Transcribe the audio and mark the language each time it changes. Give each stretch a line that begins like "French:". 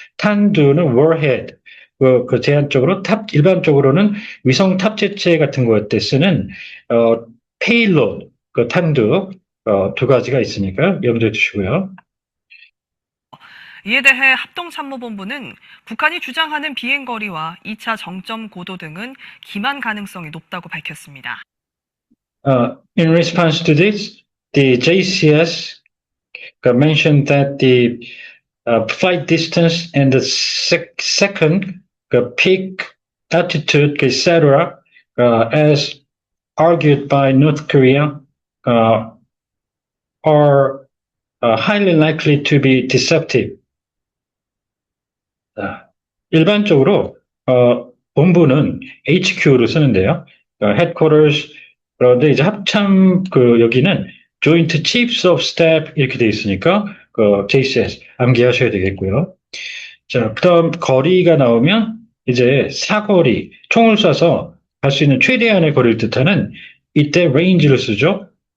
Korean: 탄두는 warhead, 제한적으로 일반적으로는 위성 탑재체 같은 거에 쓰는, payload, 탄두, 두 가지가 있으니까 염두에 두시고요. 이에 대해 합동참모본부는 북한이 주장하는 비행거리와 2차 정점 고도 등은 기만 가능성이 높다고 밝혔습니다.
English: In response to this, the JCS mentioned that the flight distance and the second peak altitude, etc., as argued by North Korea, are highly likely to be deceptive.
Korean: 일반적으로 본부는 HQ를 쓰는데요.
English: headquarters.
Korean: 그런데 이제 합참 여기는 Joint Chiefs of Staff 이렇게 돼 있으니까 JCS 암기하셔야 되겠고요. 자, 그다음 거리가 나오면 이제 사거리 총을 쏴서 갈 수 있는 최대한의 거리를 뜻하는 이때 range를 쓰죠.